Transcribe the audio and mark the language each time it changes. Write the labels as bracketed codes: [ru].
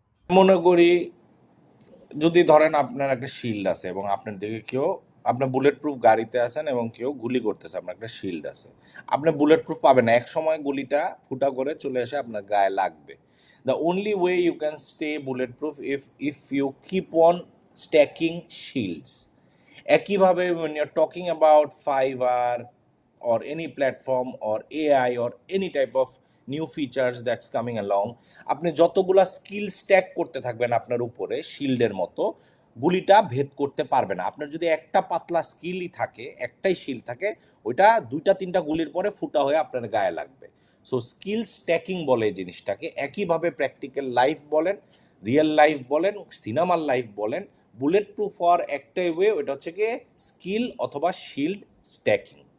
[bn] মনে করি যদি ধরেন আপনার একটা শিল্ড আছে এবং আপনার দিকে কেউ, আপনার বুলেট প্রুফ গাড়িতে আছেন এবং কেউ গুলি করতেছে, আপনার একটা শিল্ড আছে, আপনি বুলেট প্রুফ পাবেন না, এক সময় গুলিটা ফুটা করে চলে এসে আপনার গায়ে লাগবে। [en] The only way you can stay bullet proof if you keep on stacking shields. [bn] একইভাবে [en] when you're talking about Fiverr or any platform or AI or any type of new features that's coming along, [bn] আপনি যতগুলা skill stack করতে থাকবেন আপনার উপরে শিল্ডের মতো, গুলিটা ভেদ করতে পারবে না। আপনার যদি একটা পাতলা স্কিলই থাকে, একটাই শিল্ড থাকে, ওইটা দুইটা তিনটা গুলির পরে ফুটা হয়ে আপনার গায়ে লাগবে। সো স্কিল স্ট্যাকিং বলে এই জিনিসটাকে। একইভাবে প্র্যাকটিক্যাল লাইফ বলেন, রিয়েল লাইফ বলেন, সিনেমার লাইফ বলেন, বুলেট প্রুফ হওয়ার একটাই ওয়ে, ওইটা হচ্ছে গিয়ে স্কিল অথবা শিল্ড স্ট্যাকিং।